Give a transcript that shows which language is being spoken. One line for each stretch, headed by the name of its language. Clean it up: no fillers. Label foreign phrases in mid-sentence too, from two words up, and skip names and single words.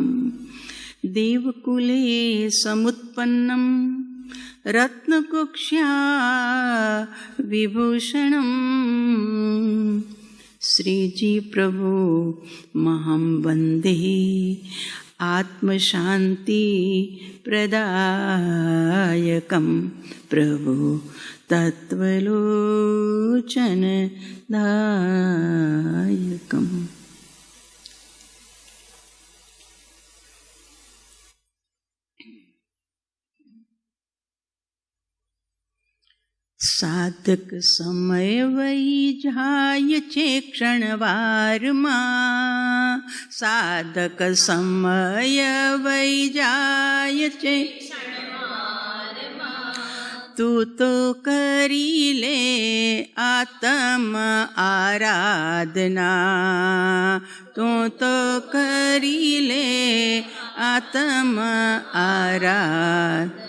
Sanskrit: देवकुले समुत्पन्नं रत्नकुक्ष्या विभूषणं श्रीजी प्रभो महं वन्दे आत्मशान्ति प्रदायकं प्रभो तत्त्वलोचनदायकम्।
Gujarati: સાધક સમય વહી જાય છે ક્ષણવારમાં સાધક સમય વહી જાય છે તું તો કરી લે આત્મ આરાધના તું તો કરી લે આત્મ આરાધના।